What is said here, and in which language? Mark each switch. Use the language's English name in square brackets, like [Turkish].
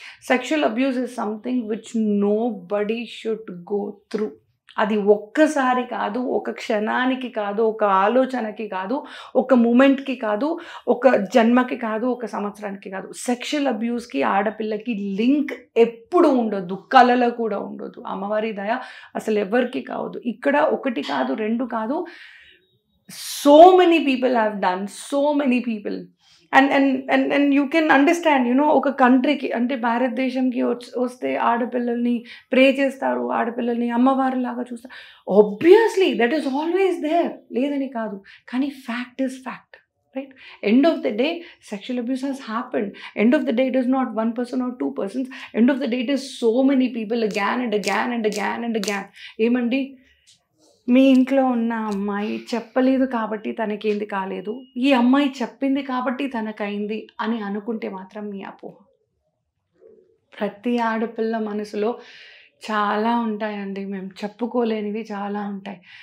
[English] Sexual abuse is something which nobody should go through. [Telugu] అది ఒక్కసారి కాదు, ఒక క్షణానికి కాదు, ఒక ఆలోచనకి కాదు, ఒక మూమెంట్కి కాదు, ఒక జన్మకి కాదు, ఒక సంవత్సరానికి కాదు. సెక్షువల్ అబ్యూస్కి ఆడపిల్లకి లింక్ ఎప్పుడు ఉండొద్దు, కళలో కూడా ఉండొద్దు. అమ్మవారి దయ అసలు ఎవరికి కావద్దు. ఇక్కడ 1 కాదు 2 కాదు, [English] so many people have done, so many people. And you can understand [Telugu] ఒక కంట్రీకి అంటే భారతదేశంకి వస్తే ఆడపిల్లల్ని ప్రే చేస్తారు, ఆడపిల్లల్ని అమ్మవారిలాగా చూస్తారు. [English] obviously that is always there, [Telugu] లేదని కాదు, కానీ [English] Fact is fact. Right? End of the day, sexual abuse has happened. End of the day, it is not one person or two persons. End of the day, it is so many people again and again and again and again. [Telugu] ఏమండి, మీ ఇంట్లో ఉన్న అమ్మాయి చెప్పలేదు కాబట్టి తనకేంది కాలేదు, ఈ అమ్మాయి చెప్పింది కాబట్టి తనకైంది అని అనుకుంటే మాత్రం మీ అపోహ. ప్రతి ఆడపిల్ల మనసులో చాలా ఉంటాయండి, మేము చెప్పుకోలేనివి చాలా ఉంటాయి.